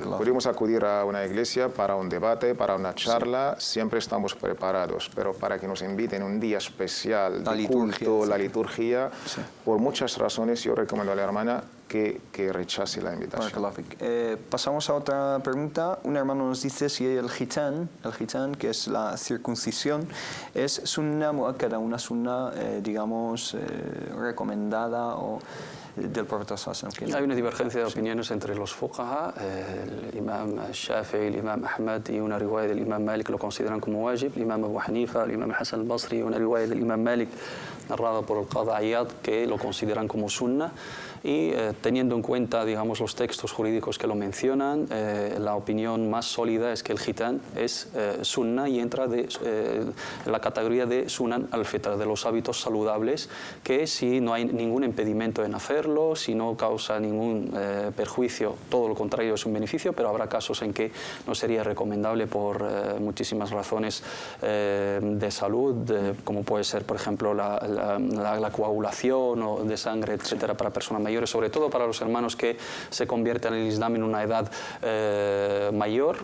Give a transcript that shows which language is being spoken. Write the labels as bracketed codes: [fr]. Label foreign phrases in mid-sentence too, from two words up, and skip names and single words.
[es] Podemos acudir a una iglesia para un debate, para una charla, siempre estamos preparados, pero para que nos inviten un día especial de culto, la liturgia, por muchas razones yo recomiendo a la hermana que rechace la invitación. Pasamos a otra pregunta. Un hermano nos dice si el hitán, que es la circuncisión, es [ar] سنة مؤكدة, [es] una sunna, digamos, recomendada o del profeta sallallahu. Hay una divergencia de opiniones entre los fuqaha, el imam Shafi'i, el imam Ahmad, y una riwaya del imam Malik lo consideran como wajib, el imam Abu Hanifa, el imam Hassan al-Basri, y una riwaya del imam Malik narrada por el Qadhi Iyad que lo consideran como sunna. Y teniendo en cuenta, digamos, los textos jurídicos que lo mencionan, la opinión más sólida es que el hitán es sunna y entra en la categoría de [ar] سنن الفطرة, [es] de los hábitos saludables, que si no hay ningún impedimento en hacerlo, si no causa ningún perjuicio, todo lo contrario es un beneficio, pero habrá casos en que no sería recomendable por muchísimas razones de salud, como puede ser, por ejemplo, la coagulación o de sangre, etcétera, para personas mayores, sobre todo para los hermanos que se convierten en el Islam en una edad mayor.